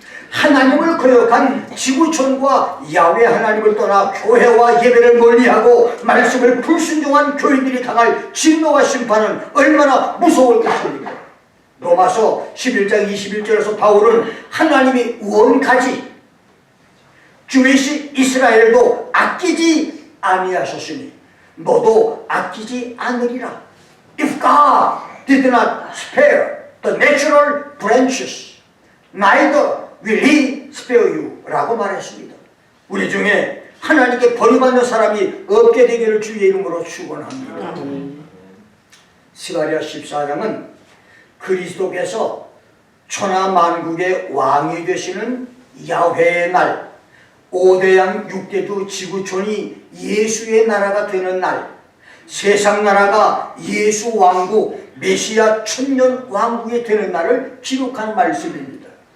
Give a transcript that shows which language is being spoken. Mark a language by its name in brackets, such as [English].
[Korean] 하나님을 거역한 지구촌과 야훼 하나님을 떠나 교회와 예배를 멀리하고 말씀을 불순종한 교인들이 당할 진노와 심판은 얼마나 무서울 것입니까? 로마서 11장 21절에서 바울은 하나님이 원가지 주이시 이스라엘도 아끼지 아니하셨으니 너도 아끼지 않으리라. [English] If God did not spare the natural branches, neither will He spare you [Korean] 라고 말했습니다. 우리 중에 하나님께 버림받는 사람이 없게 되기를 주의 이름으로 축원합니다. 스가랴 14장은 그리스도께서 천하 만국의 왕이 되시는 야훼의 날, 5대양 6대주 지구촌이 예수의 나라가 되는 날, 세상 나라가 예수 왕국 메시아 천년 왕국이 되는 날을 기록한 말씀입니다.